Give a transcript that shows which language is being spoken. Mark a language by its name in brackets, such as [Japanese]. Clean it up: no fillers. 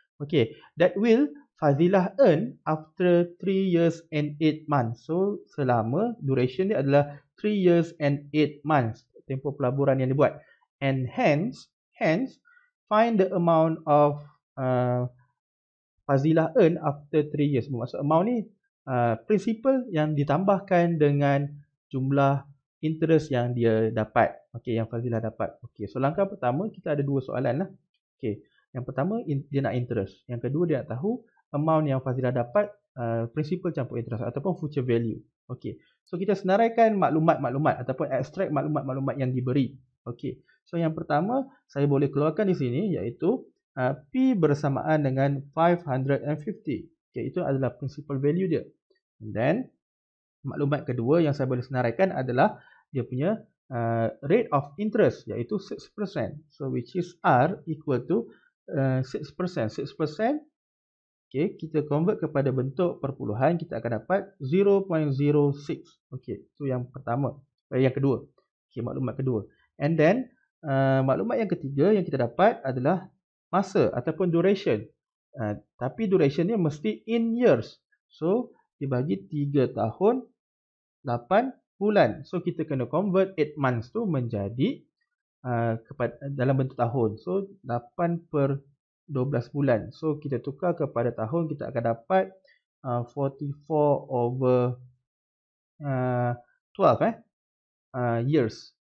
[English] Okay, that will Fazilah earn after 3 years and 8 months. [Malay] So, selama duration dia adalah [English] 3 years and 8 months. [Malay] Tempoh pelaburan yang dibuat. [English] And hence, find the amount of Fazilah earn after 3 years. [Malay] Bermaksud amount ni principal yang ditambahkan dengan jumlah interest yang dia dapat. Okey, yang Fazilah dapat. Okey, so langkah pertama kita ada dua soalan lah. Okey, yang pertama dia nak interest. Yang kedua dia nak tahu amount yang Fazilah dapat principal campur interest ataupun future value. Okey, so kita senaraikan maklumat-maklumat ataupun extract maklumat-maklumat yang diberi. Okey, so yang pertama saya boleh keluarkan di sini iaitu P bersamaan dengan 550. Okay, itu adalah principal value dia. And then, maklumat kedua yang saya boleh senaraikan adalah dia punya [English] rate of interest, [Malay] iaitu 6%. [English] So, which is R equal to 6%. [Malay] 6%, okay, kita convert kepada bentuk perpuluhan, kita akan dapat 0.06. Okay, itu yang pertama. Yang kedua. Okay, maklumat kedua. And then, maklumat yang ketiga yang kita dapat adalah masa ataupun duration. Tapi duration ni mesti in years. So, dibagi 3 tahun 8 bulan. So, kita kena convert [English] 8 months [Malay] tu menjadi dalam bentuk tahun. So, 8 per 12 bulan. So, kita tukar kepada tahun, kita akan dapat 44 over 12 years.